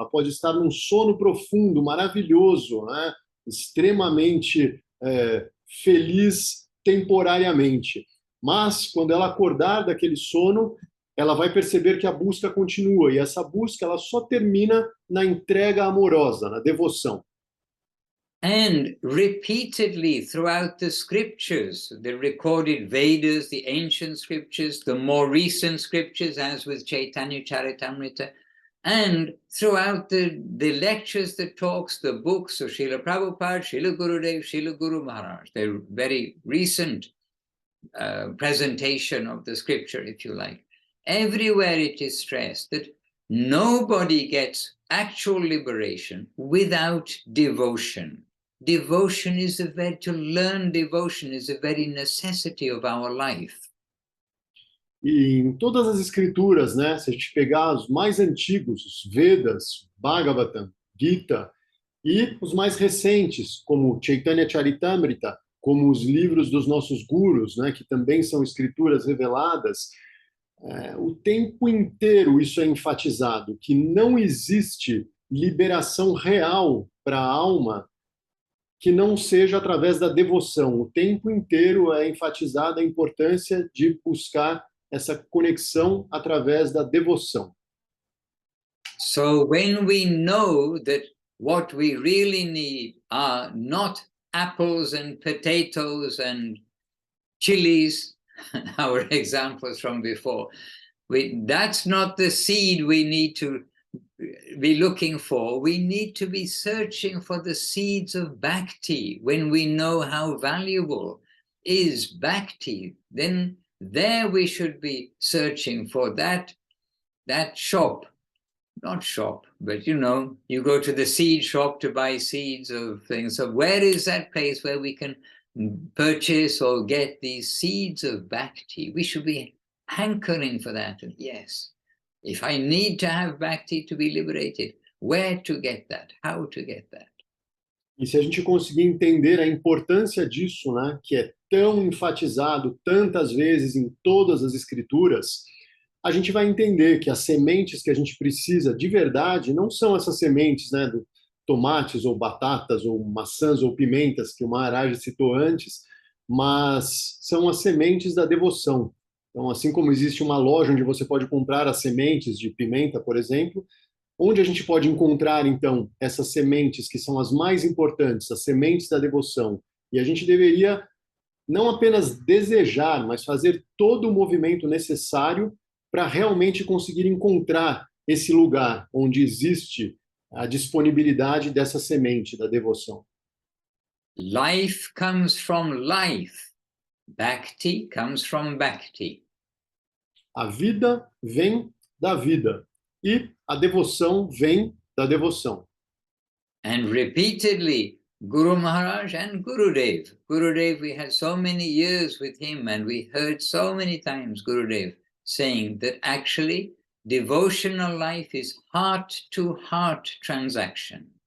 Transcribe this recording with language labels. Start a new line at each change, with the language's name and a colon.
Portuguese: Ela pode estar num sono profundo, maravilhoso, né, extremamente feliz temporariamente. Mas, quando ela acordar daquele sono, ela vai perceber que a busca continua, e essa busca ela só termina na entrega amorosa, na devoção.
English: And repeatedly throughout the scriptures, the recorded Vedas, the ancient scriptures, the more recent scriptures, as with Chaitanya Charitamrita, and throughout the lectures, the talks, the books of Srila Prabhupada, Srila Gurudev, Srila Guru Maharaj, their very recent presentation of the scripture, if you like. Everywhere it is stressed that nobody gets actual liberation without devotion. Devotion is to learn devotion is a very necessity of our life.
Portuguese: E em todas as escrituras, né, se a gente pegar os mais antigos, os Vedas, Bhagavatam, Gita, e os mais recentes, como Chaitanya Charitamrita, como os livros dos nossos gurus, né, que também são escrituras reveladas, o tempo inteiro isso é enfatizado, que não existe liberação real para a alma que não seja através da devoção. O tempo inteiro é enfatizada a importância de buscar essa conexão através da devoção.
English: So when we know that what we really need are not apples and potatoes and chilies, our examples from before, that's not the seed we need to be looking for. We need to be searching for the seeds of bhakti. When we know how valuable is bhakti, then there we should be searching for that shop. Not shop, but you go to the seed shop to buy seeds of things. So where is that place where we can purchase or get these seeds of bhakti? We should be hankering for that. And yes, if I need to have bhakti to be liberated, where to get that? How to get that?
Portuguese: E se a gente conseguir entender a importância disso, né, que é tão enfatizado tantas vezes em todas as escrituras, a gente vai entender que as sementes que a gente precisa de verdade não são essas sementes, né, do tomates ou batatas ou maçãs ou pimentas que o Maharaj citou antes, mas são as sementes da devoção. Então, assim como existe uma loja onde você pode comprar as sementes de pimenta, por exemplo, onde a gente pode encontrar, então, essas sementes que são as mais importantes, as sementes da devoção? E a gente deveria não apenas desejar, mas fazer todo o movimento necessário para realmente conseguir encontrar esse lugar onde existe a disponibilidade dessa semente da devoção.
English: Life comes from life. Bhakti comes from bhakti.
Portuguese: A vida vem da vida e a devoção vem da devoção.
English: And repeatedly, Guru Maharaj and Gurudev. Gurudev, we had so many years with him and we heard so many times Gurudev saying that actually devotional life is heart-to-heart transaction.